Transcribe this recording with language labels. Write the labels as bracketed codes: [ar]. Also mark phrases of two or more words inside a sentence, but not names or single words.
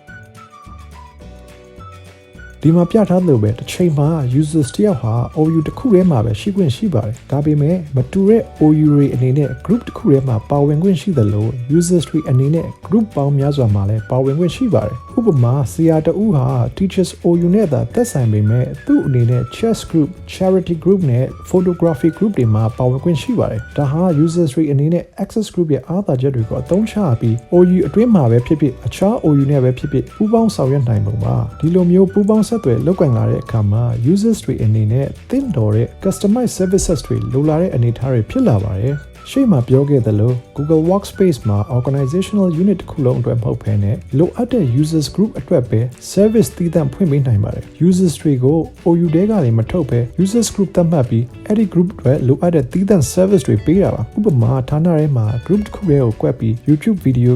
[my] ဒီမှာပြထားသလိုပဲတစ်ချိန်မှာ users တယောက်ဟာ OU တစ်ခုထဲမှာပဲရှိခွင့်ရှိပါတယ်။ဒါပေမဲ့မတူတဲ့ OU တွေအနေနဲ့ group တစ်ခုထဲမှာပါဝင်ခွင့်ရှိသလို users တွေအနေနဲ့ group ပေါင်းများစွာမှာလည်းပါဝင်ခွင့်ရှိပါတယ်။ဥပမာဆရာတဦးဟာ [en] teachers OU [my] နဲ့သာသက်ဆိုင်ပေမဲ့သူ့အနေနဲ့ [en] chess group, charity group [my] နဲ့ [en] photography group [my] တွေ မှာပါဝင်ခွင့်ရှိပါတယ်။ဒါဟာ users တွေအနေနဲ့ [en] access group [my] ရဲ့အားသာချက်တွေကိုအသုံးချပြီး OU အတွင်းမှာပဲဖြစ်ဖြစ်အခြား OU နဲ့ပဲဖြစ်ဖြစ်ပူးပေါင်းဆောင်ရွက်နိုင်ပုံပါ။ဒီလိုမျိုးပူးပေါင်းဆက်သွယ်လုပ်ကိုင်လာတဲ့အခါမှာ users တွေအနေနဲ့သင့်တော်တဲ့ customized services တွေလိုလာတဲ့အနေအထားတွေဖြစ်လာပါတယ်။ရှေ့မှာပြောခဲ့သလို Google Workspace မှာ [en] Organizational Unit [my] တစ်ခုလုံးအတွက်မဟုတ်ဘဲနဲ့လိုအပ်တဲ့ [en] users group [my] အတွက်ပဲ service သီးသန့်ဖွင့်ပေးနိုင်ပါတယ်။ users တွေကို OU ထဲ ကနေမထုတ်ဘဲ [en] users group [my] သတ်မှတ်ပြီးအဲ့ဒီ group တွေလိုအပ်တဲ့သီးသန့် service တွေပေးတာပါ။ဥပမာဌာနထဲမှာ group တစ်ခုရဲ့ကို꿰ပြီး YouTube video